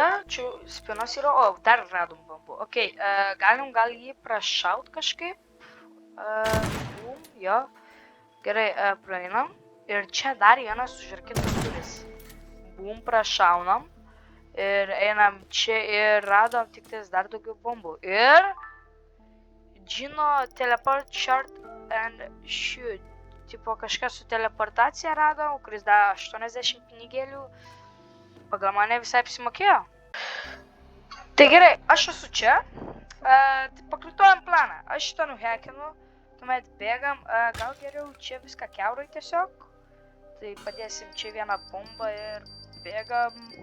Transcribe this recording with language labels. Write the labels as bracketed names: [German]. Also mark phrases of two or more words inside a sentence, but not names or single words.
[Lithuanian] Čia spienos yra, dar radom bombų. Ok, galim gal jį prašaut kažkaip. Jo. Gerai, praeinam. Ir čia dar vienas užrakintas duris. Bum, prašaunam. Ir einam čia ir radom tik tais dar daugiau bombų. Ir... [English] Džino teleport short and shoot. [Lithuanian] Tipo kažkas su teleportacija radom, kuris dar 80 pinigėlių. Pagal mane visai apsimokėjo. Tai gerai, aš esu čia. Tai pakartojam planą. Aš šitą nuhekinu. Tuomet bėgam. Gal geriau čia viską kiaurai tiesiog. Tai padėsim čia vieną bombą ir bėgam.